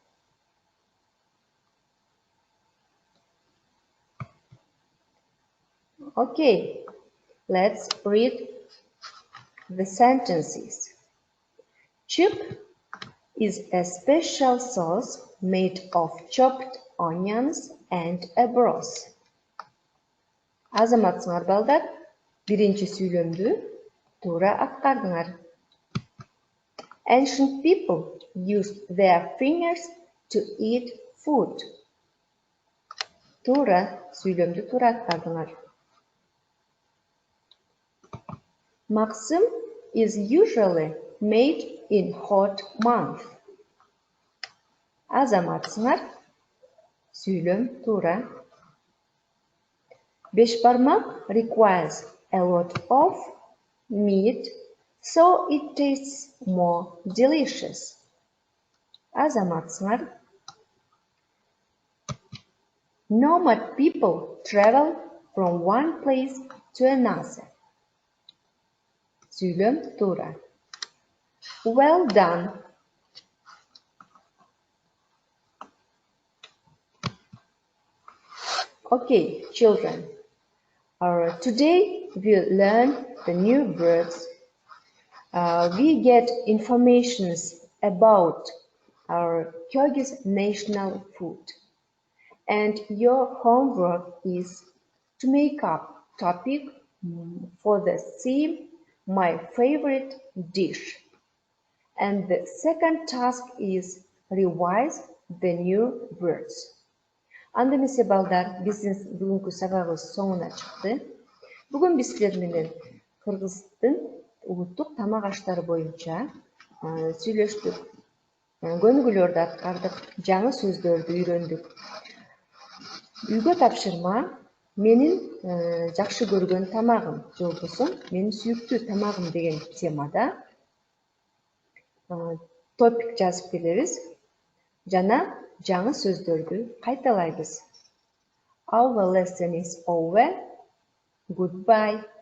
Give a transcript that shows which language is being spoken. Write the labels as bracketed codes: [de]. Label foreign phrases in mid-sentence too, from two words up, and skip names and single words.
[en] Okay, let's read the sentences. Chip is a special sauce made of chopped onions and a broth. [ky] Азаматсыңар балдар, биринчи сүйлөмдү туура аткардыңар. [en] Ancient people used their fingers to eat food. [ky] Туура сүйлөмдү туура аткардыңар. [en] Maxim is usually made in hot month. [ky] Азаматсыңар, сүйлөм туура. [en] Beshparmak requires a lot of meat, so it tastes more delicious. [ky] Азаматсыңар. [en] Nomad people travel from one place to another. [ky] Сүйлөм туура. [en] Well done. Okay, children. Today we learn the new words. We get informations about our Kyrgyz national food. And your homework is to make up topic for the theme My Favorite Dish. And the second task is revise the new words. [ky] Андемесе балдар, биздин бүгүнкү сабагыбыз соңуна чыкты. Бүгүн биз силер менен кыргыздын улуттук тамак аштары боюнча сүйлөштүк. Көнүгүүлөрдү аткардык, жаңы сөздөрдү үйрөндүк. Үйгө тапшырма менин жакшы көргөн тамагым, же болбосо менин сүйүктүү тамагым деген темада топик жазып келебиз жана жаңы сөздөрдү кайталайбыз. [en] Our lesson is over. Goodbye.